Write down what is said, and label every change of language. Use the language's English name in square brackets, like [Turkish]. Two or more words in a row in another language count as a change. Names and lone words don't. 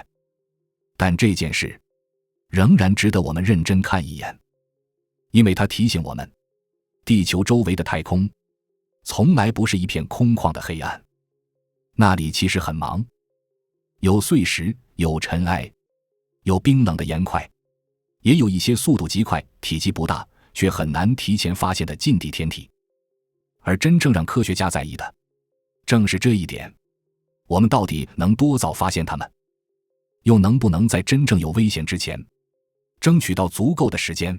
[Chinese] 但這件事仍然值得我們認真看一眼，因為它提醒我們，地球周圍的太空從來不是一片空曠的黑暗，那裡其實很忙，有碎石，有塵埃，有冰冷的岩塊，也有一些速度極快、體積不大卻很難提前發現的近地天體。而真正讓科學家在意的正是這一點，我们到底能多早發現它們，又能不能在真正有危險之前爭取到足夠的時間。